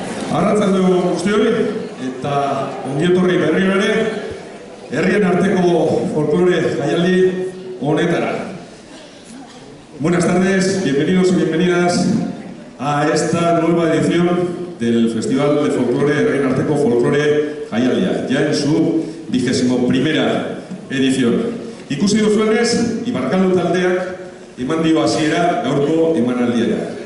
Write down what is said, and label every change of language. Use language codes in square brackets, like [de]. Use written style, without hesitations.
[eu] Arratzalde guztioi, eta ongietorri berriro ere, herrien arteko folklore jaialdi honetara. [es] Buenas tardes, bienvenidos y bienvenidas a esta nueva edición del Festival de Folklore Herrien Arteko Folklore Jaialdia, ya en su 21ª edición. [eu] Ikusi duzuenez, Ibarrakaldo taldeak eman dio hasiera gaurko emanaldiari.